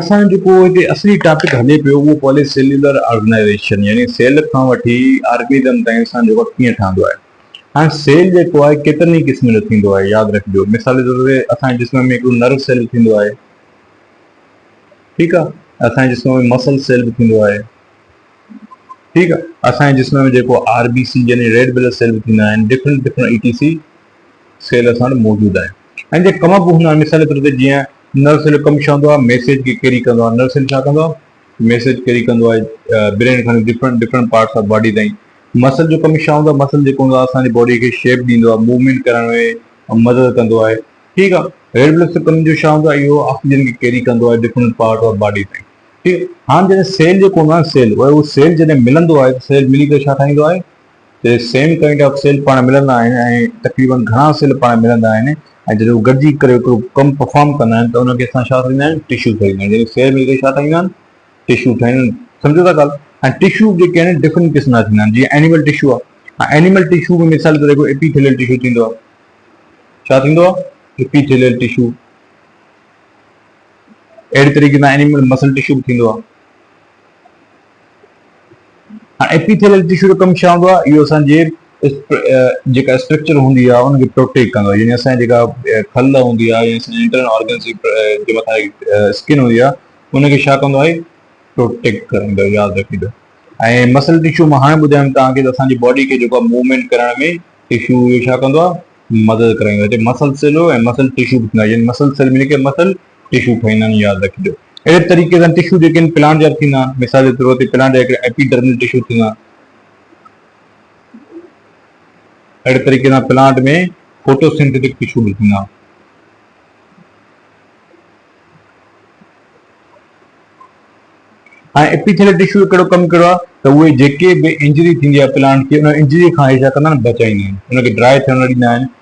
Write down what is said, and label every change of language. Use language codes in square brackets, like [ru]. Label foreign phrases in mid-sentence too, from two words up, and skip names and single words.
[sd] असांजो जेको हिते असली टॉपिक हले पियो उहो [en] poly cellular organization, [sd] यानी सेल खां वठी ऑर्गेनिज़म ताईं असां जेको कीअं ठहंदो आहे। हाणे सेल जेको आहे केतिरनि क़िस्म जो थींदो आहे, यादि रखिजो। मिसाल जे तौर ते असांजे जिस्म में हिकिड़ो [en] nerve cell [sd] थींदो आहे, ठीकु आहे, असांजे जिस्म में [en] muscle cell [sd] बि थींदो आहे, ठीकु आहे, असांजे जिस्म में जेको RBC यानी [en] red blood cell [sd] बि थींदा आहिनि, [en] different different ETC cell [sd] असां वटि मौजूदु आहे। ऐं जे कम बि हूंदा आहिनि, मिसाल जे तौर ते जीअं [en] nerve cell [sd] कमु छा हूंदो आहे, मैसेज खे कैरी कंदो आहे, [en] nerve cell [sd] छा कंदो आहे, [en] message carry [sd] कंदो आहे ब्रेन खां [en] different different parts of body [sd] ताईं। मसल जो कमु छा हूंदो आहे, मसल जेको हूंदो आहे असांजी बॉडी खे शेप ॾींदो आहे, मूवमेंट करण में मदद कंदो आहे। ठीकु आहे, [en] red blood cell [sd] कमु जो छा हूंदो आहे, इहो ऑक्सीजन खे कैरी कंदो आहे [en] different part of body [sd] ताईं। ठीकु, हाणे जॾहिं सेल जेको हूंदो आहे सेल, उहो सेल जॾहिं मिलंदो आहे त सेल मिली करे छा ठाहींदो आहे, त [en] same kind of cell [sd] पाण मिलंदा आहिनि ऐं तक़रीबन घणा सेल पाण मिलंदा आहिनि ऐं जॾहिं उहे गॾिजी करे हिकिड़ो कमु परफॉर्म कंदा आहिनि त उनखे असां छा ठाहींदा आहियूं, टिश्यू ठाहींदा आहियूं। जॾहिं सेल मिली करे छा ठाहींदा आहिनि, टिश्यू ठाहींदा आहिनि। सम्झो था ॻाल्हि। ऐं टिश्यू जेके आहिनि डिफरेंट क़िस्म जा थींदा आहिनि, जीअं [en] animal tissue [sd] आहे, [en] animal tissue [sd] में मिसाल जे तौर ते [en] epithelial tissue [sd] थींदो आहे, छा थींदो आहे, [en] epithelial tissue. [sd] अहिड़े तरीक़े सां [en] animal muscle tissue [sd] बि थींदो आहे। [en] epithelial tissue [sd] जो कमु छा हूंदो आहे, इहो असांजे जेका स्ट्रक्चर हूंदी आहे उनखे प्रोटेक्ट कंदो आहे, यानी असांजी जेका खल हूंदी आहे या असांजे [en] internal organs [sd] जे मथां स्किन हूंदी आहे उनखे छा कंदो आहे, प्रोटेक्ट कंदो आहे, यादि रखिजो। ऐं [en] muscle tissue [sd] मां हाणे ॿुधायुमि तव्हांखे त असांजी बॉडी खे जेको आहे मूवमेंट करण में टिश्यू इहो छा कंदो आहे, मदद कराईंदो आहे। [en] muscle cell [sd] ऐं [en] muscle tissue [sd] बि थींदो आहे, यानी [en] muscle cell [sd] मिली करे [en] muscle tissue [sd] ठाहींदा आहिनि, यादि रखिजो। अहिड़े तरीक़े सां टिश्यू जेके आहिनि प्लांट जा थींदा आहिनि, मिसाल जे तौर ते प्लांट जा हिकिड़ा [en] epidermal tissue [sd] थींदा आहिनि। अहिड़े तरीक़े सां प्लांट में [en] photosynthetic tissue [sd] बि थींदा आहिनि। ऐं [en] epithelial tissue [sd] कहिड़ो कमु कहिड़ो आहे त उहे जेके बि इंजरी थींदी आहे प्लांट खे, उन इंजरी खां छा कंदा आहिनि, बचाईंदा आहिनि, उनखे ड्राई थियण न ॾींदा आहिनि।